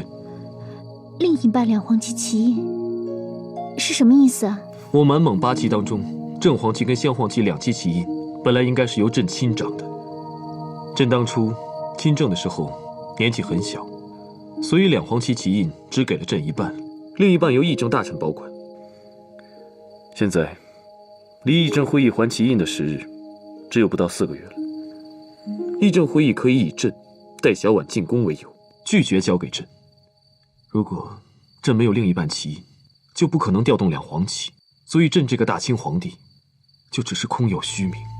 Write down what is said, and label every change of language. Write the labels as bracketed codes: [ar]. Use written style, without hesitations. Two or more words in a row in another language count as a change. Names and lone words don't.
[zh] 另一半两黄旗旗印是什么意思啊？我满蒙8旗当中，正黄旗跟镶黄旗2旗旗印本来应该是由朕亲掌的。朕当初亲政的时候年纪很小，所以两黄旗旗印只給了朕一半，另一半由議政大臣保管。現在離議政會議還旗印的時日只有不到4個月了。議政會議可以以朕帶小婉進宮為由，拒絕交給朕。如果朕沒有另一半旗印，就不可能調動兩黃旗，所以朕這個大清皇帝就只是空有虛名。